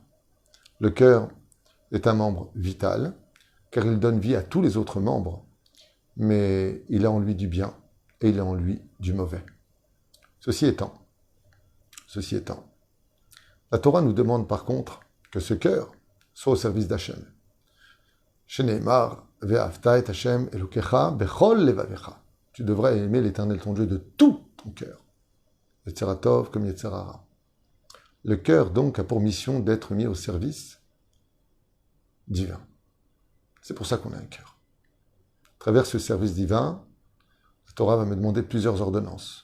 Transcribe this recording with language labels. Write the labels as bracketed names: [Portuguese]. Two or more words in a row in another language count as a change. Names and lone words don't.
[French] Le cœur est un membre vital, car il donne vie à tous les autres membres, mais il a en lui du bien et il a en lui du mauvais. Ceci étant, la Torah nous demande par contre que ce cœur soit au service d'Hachem. [Hebrew] שנאמר ואהבת את השם אלוקיך בכל לבבך. [French] Tu devrais aimer l'Éternel ton Dieu de tout ton cœur. [Hebrew] יצר הטוב [French] comme [Hebrew] יצר הרע. [French] Le cœur donc a pour mission d'être mis au service divin. C'est pour ça qu'on a un cœur. À travers ce service divin, la Torah va me demander plusieurs ordonnances.